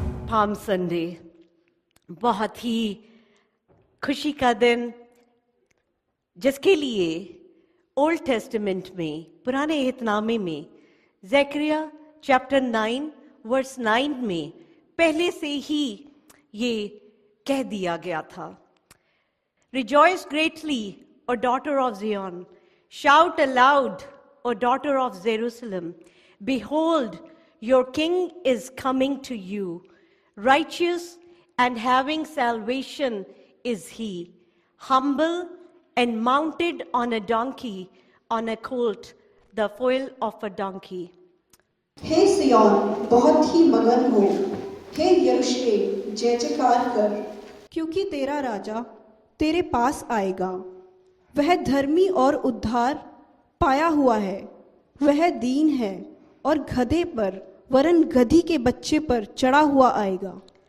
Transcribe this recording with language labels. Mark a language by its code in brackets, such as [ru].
[hi] Palm Sunday, बहुत ही खुशी का दिन, जिसके लिए ओल्ड टेस्टामेंट में, पुराने एहतनामे में, ज़करिया चैप्टर 9 वर्स 9 में पहले से ही ये कह दिया गया था। [en] Rejoice greatly, O daughter of Zion. Shout aloud, O daughter of Jerusalem. Behold, your king is coming to you. Righteous and having salvation is he. Humble and mounted on a donkey, on a colt, the foal of a donkey. [hi] हे सिय्योन, बहुत ही मगन हो। हे यरूशलेम, जय जयकार कर, क्योंकि तेरा राजा तेरे पास आएगा। वह धर्मी और उद्धार पाया हुआ है। वह दीन है और गधे पर, वरन गधी के बच्चे पर चढ़ा हुआ आएगा।